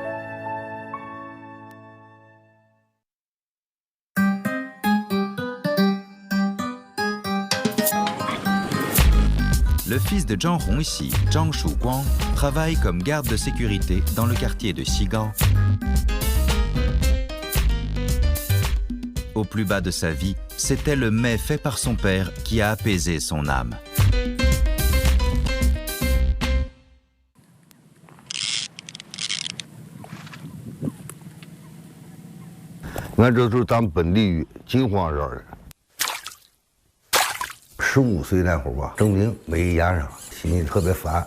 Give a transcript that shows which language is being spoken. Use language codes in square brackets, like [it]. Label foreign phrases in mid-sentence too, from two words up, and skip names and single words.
[fr] Le fils de Zhang Hongxi, Zhang Shuguang, travaille comme garde de sécurité dans le quartier de Xigao. Au plus bas de sa vie, c'était le mets fait par son père qui a apaisé son âme. [zh] 俺这就是咱们本地鱼，金黄色的。15岁那会儿吧，正病没压上，心里特别烦。